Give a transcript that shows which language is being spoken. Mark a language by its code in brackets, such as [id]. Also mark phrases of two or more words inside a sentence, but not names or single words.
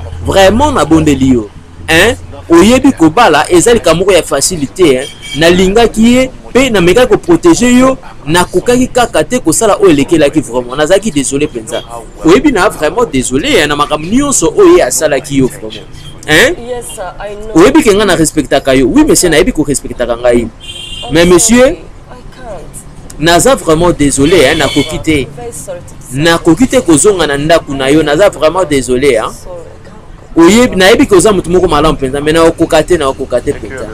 [ln] Vraiment nabondeli yo. Oyebi kobala eza likambo moko ya facilité, nalingaki ye mpe namekaki koprotege yo, nakokaki kaka te kosala oyo elekelaki. Vraiment nazalaki désolé mpenza. Oyebi na [fr] vraiment désolé [ln] na makambo nyonso oyo asalaki yo vraiment. [en] Yes, sir, I know. [ln] Oyebi ke nga na respectaka yo. [fr] Oui monsieur, [ln] nayebi ko respectaka ngai. [fr] Mais monsieur, [ln] naza [fr] vraiment désolé, [ln] nakoki te. Nakoki te kozonga na ndako na yo, naza [fr] vraiment désolé. [ln] Oyebi nayebi ko za mutu moko malamu mpenza, mais na okokate mpenza.